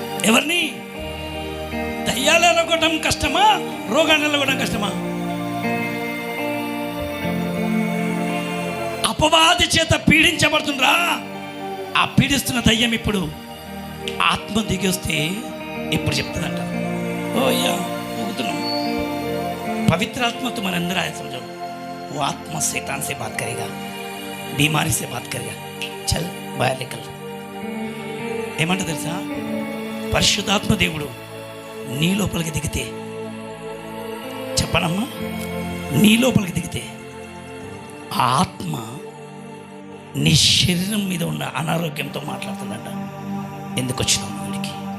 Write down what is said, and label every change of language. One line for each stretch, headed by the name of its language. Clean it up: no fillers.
Telugu: ఎవరిని దయ్యాలు ఎలగొట్టడం కష్టమా? రోగాన్ని ఎలగొట్టడం కష్టమా? అపవాది చేత పీడించబడుతుండ్రా. ఆ పీడిస్తున్న దయ్యం ఇప్పుడు ఆత్మ దిగి వస్తే ఇప్పుడు చెప్తుందంట. ఓ అయ్యా ఊగుతున్నాం.
Hindi: पवित्र आत्मा तुम्हारे अंदर आया, समझो. वो आत्मा शैतान से बात करेगा, बीमारी से बात करेगा. चल बाहर निकल.
Telugu: ఏమంట తెలుసా? పరిశుద్ధాత్మ దేవుడు నీ లోపలికి దిగితే చెప్పనమ్మా, నీ లోపలికి దిగితే ఆ ఆత్మ నీ శరీరం మీద ఉన్న అనారోగ్యంతో మాట్లాడుతుందంట. ఎందుకు వచ్చినావు నీ దగ్గరికి?